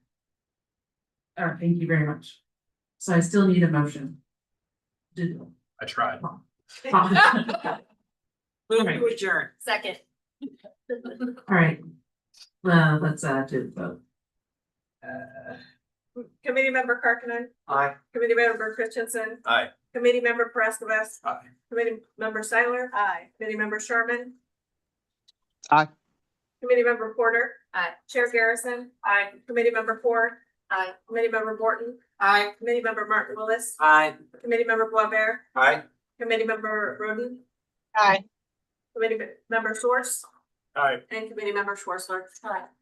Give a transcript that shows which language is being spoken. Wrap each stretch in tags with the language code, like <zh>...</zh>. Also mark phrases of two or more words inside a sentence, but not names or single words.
<en>All right, thank you very much. So I still need a motion. I tried. Move to adjourn. Second. All right, well, let's do the vote. Committee member Karkinen, Aye. committee member Christensen, Aye. committee member Peresca. Aye. Committee member Seiler. Aye. Committee member Sherman. Aye. Committee member Porter. Aye. Chair Garrison. Aye. Committee member Ford. Aye. Committee member Morton. Aye. Committee member Martin Willis. Aye. Committee member Boisvert. Aye. Committee member Roden. Aye. Committee member Source. Aye. And committee member Schwartzler. Aye.</en>